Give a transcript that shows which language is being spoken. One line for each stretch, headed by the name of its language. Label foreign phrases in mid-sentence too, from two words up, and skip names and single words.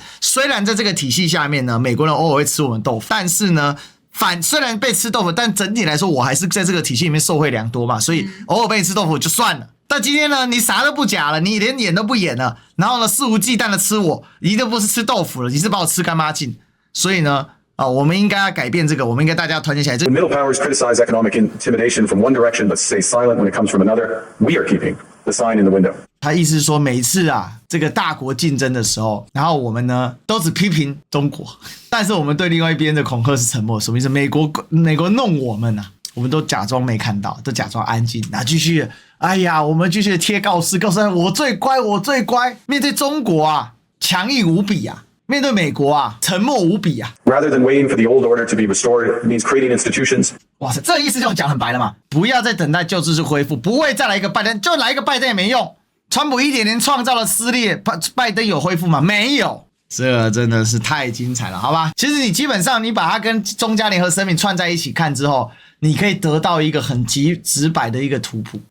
Chinese: 雖然在這個體系下面呢，美國人偶爾會吃我們豆腐，但是呢雖然被吃豆腐，但整體來說我還是在這個體系裡面受惠良多嘛，所以偶爾被你吃豆腐就算了。但今天呢，你啥都不假了，你連演都不演了，然後呢，肆無忌憚的吃我，你都不是吃豆腐了，你是把我吃乾媽淨。所以呢，我們應該要改變這個，我們應該大家團結起來。
English: When middle powers criticize economic intimidation from one direction but stay silent when it comes from another, we are keeping the sign in the window.
Chinese: 他意思是說，每一次這個大國競爭的時候，然後我們呢都只批評中國，但是我們對另外一邊的恐嚇是沉默。什麼意思？美國弄我們我們都假裝沒看到，都假裝安靜，然後繼續，我們繼續貼告示我最乖，我最乖。面對中國強硬無比面對美國沉默無比
English: Rather than waiting for the old order to be restored, it means creating institutions.
Chinese: 哇塞，这個意思就講很白了嘛，不要再等待舊秩序恢復，不會再來一個拜登，就來一個拜登也沒用。川普1.0創造了撕裂，拜登有恢復嗎？沒有。這真的是太精彩了，好吧？其實你基本上你把它跟中加聯合聲明串在一起看之後， 你可以得到一個很直白的一個圖譜。